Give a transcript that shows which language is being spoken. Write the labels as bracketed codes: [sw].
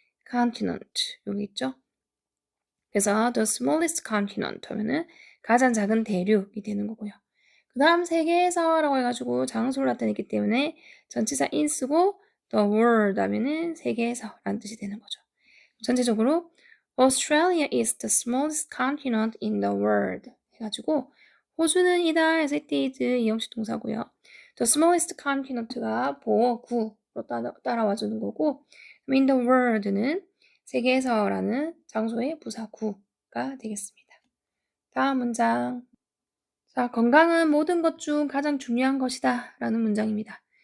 [ko] continent 여기 있죠. 그래서 the smallest continent 하면은 가장 작은 대륙이 되는 거고요. 그 다음 세계에서라고 해가지고 장소를 나타냈기 때문에 전치사 in 쓰고 the world 하면은 세계에서 라는 뜻이 되는 거죠. 전체적으로 [en] Australia is the smallest continent in the world [ko] 해가지고 호주는 이다 해서 it is 이형식 동사고요. The smallest continent가 보어구로 따라와주는 거고 in the world는 세계에서라는 장소의 부사구가 되겠습니다. 다음 문장. 자, 건강은 모든 것 중 가장 중요한 것이다 라는 문장입니다.